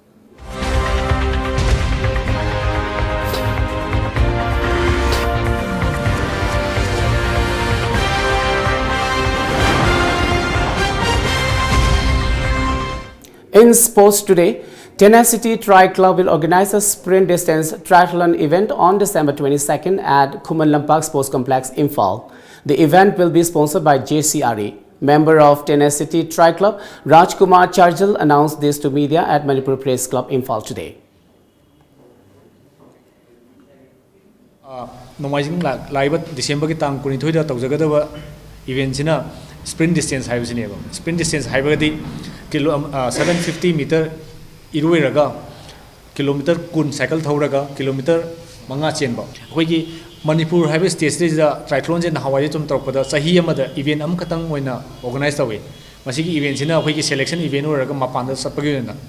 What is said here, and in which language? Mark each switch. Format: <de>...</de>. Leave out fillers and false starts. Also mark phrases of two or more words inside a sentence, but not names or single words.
<en>In sports today, Tenacity Tri Club will organize a sprint distance triathlon event on December 22nd at Kumalampak Sports Complex, Imphal. The event will be sponsored by JCRE. Member of Tenacity Tri Club, Rajkumar Charjal, announced this to media at Manipur Press Club, Imphal today.</en> <mni>Nomaising live December ki tang kuni thoida tawjagadaba event sina</mni> <en>sprint distance</en> <mni>haibsineba.</mni> <en>Sprint distance</en> <mni>haibagadi 750 meter iruiraga kilometer kun cycle thauraga kilometer manga chenba. Akoigi Manipur haiba stage da triathlon je nahawai chum tawpada sahi amada event am khatang oina organize tawe. Masigi event sina akoigi</mni> <en>selection event</en> <mni>oraga mapanda sapagi na.</mni>